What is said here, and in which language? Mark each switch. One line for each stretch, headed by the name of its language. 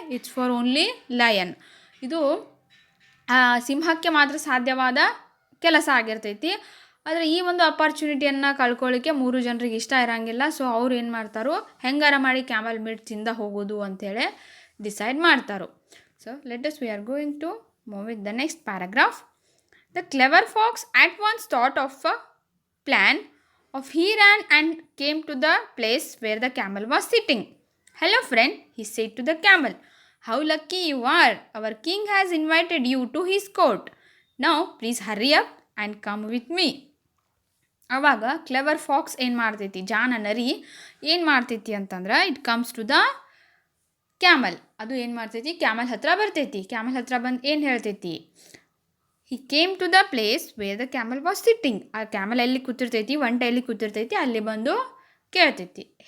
English: It's for only lion.
Kannada: ಇದು ಸಿಂಹಕ್ಕೆ ಮಾತ್ರ ಸಾಧ್ಯವಾದ ಕೆಲಸ ಆಗಿರ್ತೈತಿ. ಆದರೆ ಈ ಒಂದು ಅಪಾರ್ಚುನಿಟಿಯನ್ನು ಕಳ್ಕೊಳ್ಳಿಕ್ಕೆ 3 ಜನರಿಗೆ ಇಷ್ಟ ಇರೋಂಗಿಲ್ಲ. ಸೊ ಅವ್ರು ಏನು ಮಾಡ್ತಾರೋ, ಹೆಂಗಾರ ಮಾಡಿ ಕ್ಯಾಮಲ್ ಮೀಟ್ ತಿಂದ ಹೋಗೋದು ಅಂಥೇಳಿ ಡಿಸೈಡ್ ಮಾಡ್ತಾರೋ.
English: So we are going to move with the next paragraph. The clever fox at once thought of a plan of he ran and came to the place where the camel was sitting. Hello friend, he said to the camel. How lucky you are. Our king has invited you to his court. Now please hurry up and come with me.
Kannada: ಆವಾಗ clever fox ಏನು ಮಾಡ್ತೈತಿ, ಜಾನ ನರಿ ಏನು ಮಾಡ್ತೈತಿ ಅಂತಂದ್ರೆ,
English: It comes to the camel.
Kannada: ಅದು ಏನು ಮಾಡ್ತೈತಿ, ಕ್ಯಾಮಲ್ ಹತ್ರ ಬರ್ತೈತಿ. ಕ್ಯಾಮಲ್ ಹತ್ರ ಬಂದು ಏನು ಹೇಳ್ತೈತಿ,
English: He came to the place where the camel was sitting.
Kannada: ಆ ಕ್ಯಾಮಲ್ ಎಲ್ಲಿ ಕೂತಿರ್ತೈತಿ, ಒಂಟೆ ಎಲ್ಲಿ ಕೂತಿರ್ತೈತಿ, ಅಲ್ಲಿ ಬಂದು ಹೇಳ್ತೈತಿ.